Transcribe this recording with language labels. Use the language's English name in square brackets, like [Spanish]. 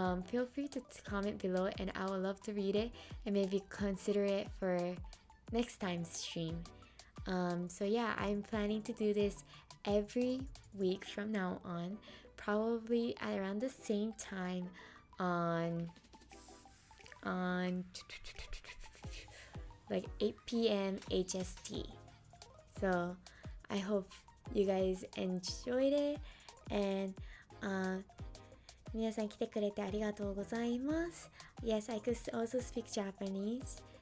[English] Feel free to comment below, and I would love to read it and maybe consider it for next time's stream. So yeah, I'm planning to do this every week from now on, probably at around the same time on like 8 p.m. HST. So I hope you guys enjoyed it, and [Japanese] 皆さん来てくれてありがとうございます。 [English] Yes, I could also speak Japanese.